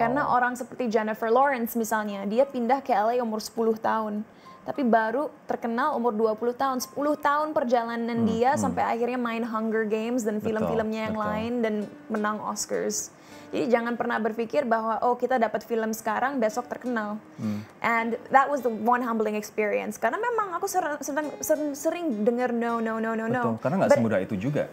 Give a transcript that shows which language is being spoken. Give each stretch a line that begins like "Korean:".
Indonesian: Karena orang seperti Jennifer Lawrence misalnya, dia pindah ke LA umur 10 tahun. Tapi baru terkenal umur 20 tahun. 10 tahun perjalanan dia sampai akhirnya main Hunger Games dan film-filmnya yang lain dan menang Oscars. Jadi jangan pernah berpikir bahwa oh kita dapat film sekarang besok terkenal.
English: And that was the one humbling experience.
Indonesian: Karena memang aku sering dengar no. Betul, karena nggak semudah itu juga.